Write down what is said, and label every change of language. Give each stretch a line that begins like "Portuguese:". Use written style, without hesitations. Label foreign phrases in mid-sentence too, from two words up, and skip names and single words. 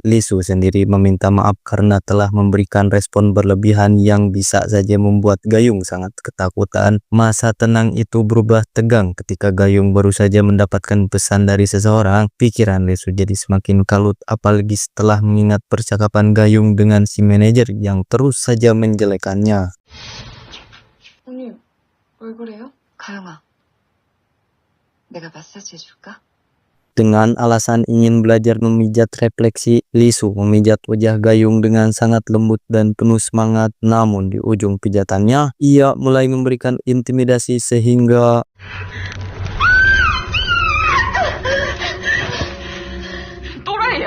Indonesian: Lisu sendiri meminta maaf karena telah memberikan respon berlebihan yang bisa saja membuat Gayung sangat ketakutan. Masa tenang itu berubah tegang ketika Gayung baru saja mendapatkan pesan dari seseorang. Pikiran Lisu jadi semakin kalut, apalagi setelah mengingat percakapan Gayung dengan si manajer yang terus saja menjelekannya.
Korean: 언니, 왜 그래요? 가영아, 내가 마사지 해줄까?
Indonesian: Dengan alasan ingin belajar memijat refleksi, Lisu memijat wajah Gayung dengan sangat lembut dan penuh semangat. Namun di ujung pijatannya, ia mulai memberikan intimidasi sehingga
Korean: 또라이야.